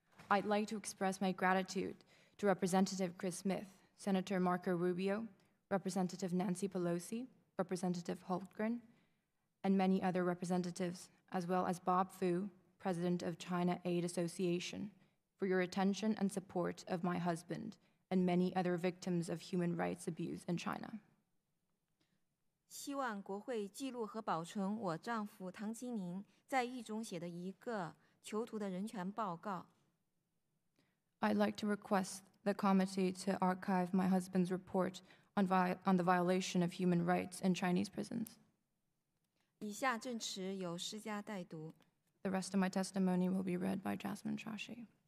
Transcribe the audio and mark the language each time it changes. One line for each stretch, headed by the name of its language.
English: I'd like to express my gratitude to Representative Chris Smith, Senator Marco Rubio, Representative Nancy Pelosi, Representative Holtgren, and many other representatives, as well as Bob Foo, President of China Aid Association, for your attention and support of my husband and many other victims of human rights abuse in China.
Chinese: 希望国会记录和保存我丈夫唐金玲在狱中写的一个囚徒的人权报告。
English: I'd like to request the committee to archive my husband's report on the violation of human rights in Chinese prisons.
Chinese: 以下证词由施家代读。
English: The rest of my testimony will be read by Jasmine Chashi.